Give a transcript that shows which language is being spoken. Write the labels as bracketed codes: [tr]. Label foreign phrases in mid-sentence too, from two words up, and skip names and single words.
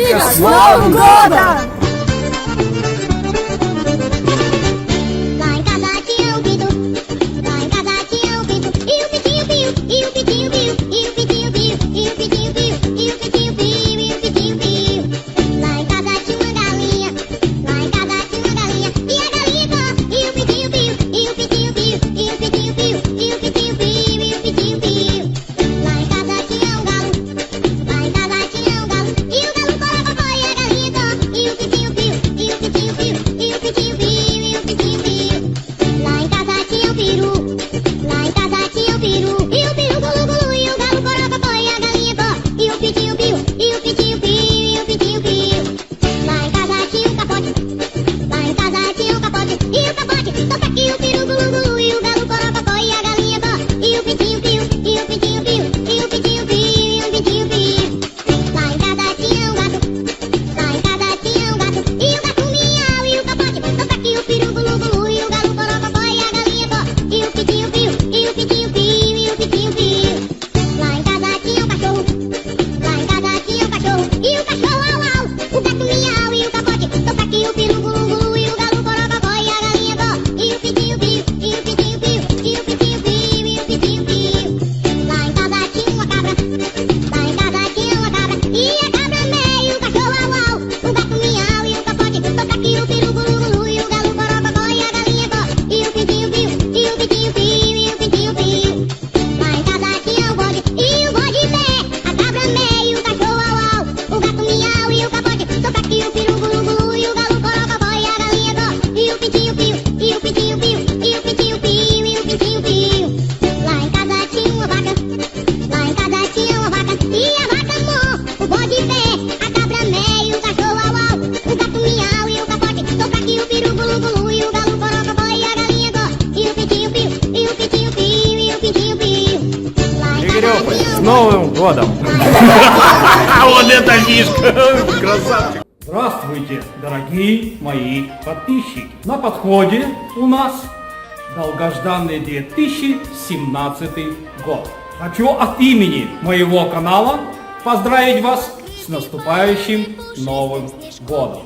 [ru] С Новым годом! [pt] Lá em casa tinha um pinto, lá em casa tinha um pinto, e o pitinho piu, e o pitinho piu, e o pitinho piu, e o pitinho piu, e o pitinho piu, e o pitinho piu. Lá em casa tinha uma galinha, lá em casa tinha uma galinha, e a galinha có, e o pitinho piu, e o pitinho piu, e o pitinho piu, e o pitinho piu, e o pitinho piu. Lá em casa tinha um galo, lá em casa tinha um galo, e o galo corococó, e a galinha có, e o pitinho piu, e o pitinho piu, e o pitinho piu, e o pitinho piu. Lá em casa tinha um peru, lá em casa tinha um peru, e o peru gulu gulu, e o galo corococó, e a galinha có, e o pitinho piu, e o pitinho piu, e o pitinho piu. Lá em casa tinha um capote, lá em casa tinha um capote, e o capote toca aqui, o peru gulu gulu, e o galo corococó, e a galinha có, e o pitinho piu, e o pitinho piu, e o pitinho piu, e o pitinho piu. Lá em casa tinha um gato, lá em casa tinha um gato, e o gato miau, e o capote toca aqui, o peru gulu gulu, e o galo corococó, e a galinha có, e o pitinho piu, e o pitinho piu, e o pitinho piu. Lá em casa tinha um cachorro, lá em casa tinha um cachorro, e o cachorro au au, o gato miau, e o capote toca aqui, o peru gulu gulu, e o galo corococó, e a galinha có, e o pitinho piu, e o pitinho piu, e o pitinho piu, e o pitinho piu. Lá em casa tinha uma cabra, lá em casa tinha uma cabra, e a cabra meio, o cachorro au au, o gato miau, e o capote toca aqui, o peru gulu gulu, e o galo corococó, e a galinha có, e o pitinho piu, e o pitinho piu, e o pitinho piu. Lá em casa tinha um bode, e o bode pé, a cabra meio, o cachorro au au, o gato miau, e o capote toca aqui, o peru gulu gulu, e o galo corococó, e a galinha có, e o pitinho piu, e o pitinho piu, e o pitinho piu, e o pitinho piu. Lá em casa tinha uma vaca, lá em casa tinha uma vaca, e a vaca mó, o bode pé, a cabra meio, o cachorro au au, o gato miau, e o capote toca aqui, o peru gulu gulu, e o galo corococó, e a galinha có, e o pitinho piu, e o pitinho piu, e o pitinho piu. Lá em casa Игорёпа, tinha [ru] с [pt] um [ru] Новым годом! Вот это фишка! Красавчик! Здравствуйте, дорогие мои подписчики! На подходе у нас долгожданный 2017 год. Хочу от имени моего канала поздравить вас с наступающим Новым годом.